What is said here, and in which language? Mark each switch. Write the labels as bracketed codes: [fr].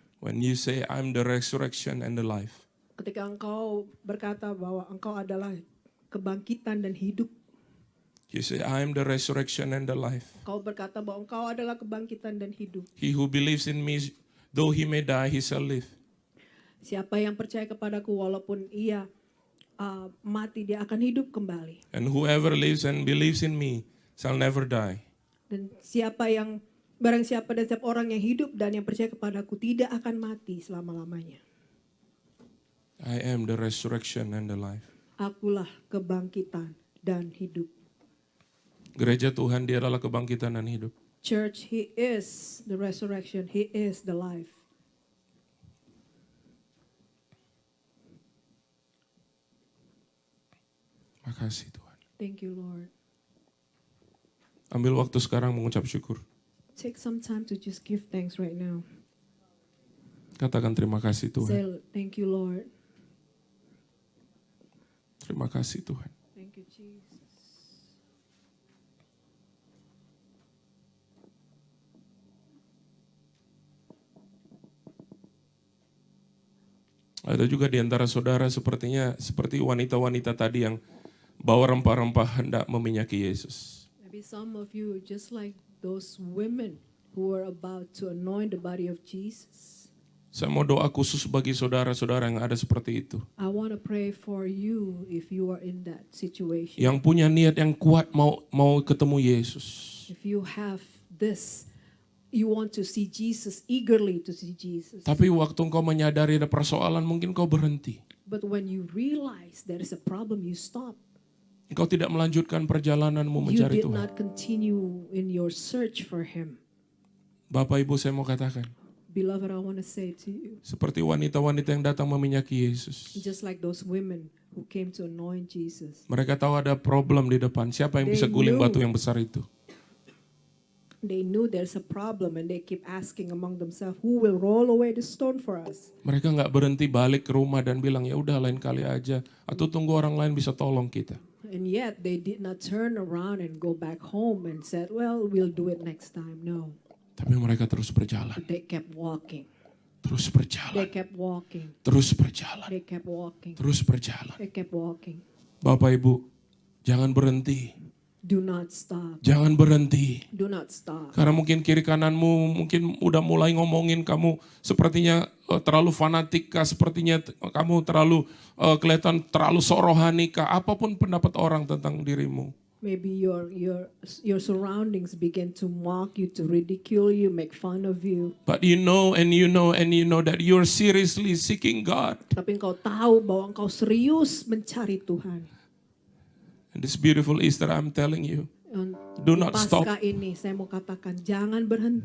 [en] When you say I'm the resurrection and the life, [id] Ketika engkau berkata bahwa engkau adalah kebangkitan dan hidup, [en] You say, I am the resurrection and the life. [id] engkau berkata bahwa engkau adalah kebangkitan dan hidup. [en] He who believes in me, though he may die, he shall live. [id] Siapa yang percaya kepadaku walaupun ia mati, dia akan hidup kembali. [en] And whoever lives and believes in me shall never die. [id] Dan barang siapa dan setiap orang yang hidup dan yang percaya kepadaku tidak akan mati selama-lamanya. [en] I am the resurrection and the life. [id] Akulah kebangkitan dan hidup. Gereja Tuhan, dia adalah kebangkitan dan hidup. [en] Church, He is the resurrection. He is the life. [id] Makasih Tuhan. [en] Thank you, Lord. [id] Ambil waktu sekarang mengucap syukur. [en] Take some time to just give thanks right now. [id] Katakan terima kasih Tuhan. [en] Say, thank you, Lord. [id] Terima kasih Tuhan. [en] Thank you, Jesus. [id] Ada juga di antara saudara seperti wanita-wanita tadi yang bawa rempah-rempah hendak meminyaki Yesus. [en] Maybe some of you just like those women who were about to anoint the body of Jesus. [id] Saya mau doa khusus bagi saudara-saudara yang ada seperti itu. [en] I want to pray for you if you are in that situation. [id] Yang punya niat yang kuat mau ketemu Yesus. [en] If you have this, you want to see Jesus, eagerly to see Jesus. [id] Tapi waktu engkau menyadari ada persoalan, mungkin kau berhenti. [en] But when you realize there is a problem, you stop. [id] Engkau tidak melanjutkan perjalananmu [en] You [id] mencari [en] did [id] Tuhan. [en] not continue in your search for Him. [id] Bapak Ibu, saya mau katakan, [en] Beloved, I want to say to you, [id] seperti wanita-wanita yang datang meminyaki Yesus. [en] just like those women who came to anoint Jesus. [id] Mereka tahu ada problem di depan. Siapa yang bisa guling batu yang besar itu? [en] They knew there's a problem and they keep asking among themselves, who will roll away the stone for us? [id] Mereka nggak berhenti balik ke rumah dan bilang, ya udah lain kali aja. Atau tunggu orang lain bisa tolong kita. [en] And yet they did not turn around and go back home and said, well, we'll do it next time. No, [id] Tapi mereka terus berjalan. [en] they kept walking. [id] Terus [en] They [id] berjalan. [en] kept walking. [id] Terus berjalan. [en] They kept walking. [id] Terus berjalan. [en] They kept walking. [id] Bapak Ibu, jangan berhenti. [en] Do not stop. [id] Jangan berhenti. [en] Do not stop. [id] Karena mungkin kiri kananmu mungkin udah mulai ngomongin kamu sepertinya terlalu fanatik kah, sepertinya kamu terlalu kelihatan terlalu sorohani kah, apapun pendapat orang tentang dirimu. [en] Maybe your surroundings begin to mock you, to ridicule you, make fun of you. But you know that you're seriously seeking God. [id] Tapi engkau tahu bahwa engkau serius mencari Tuhan. [en] And this beautiful Easter, I'm telling you, do not stop. [id] Paskah ini saya mau katakan, jangan berhenti.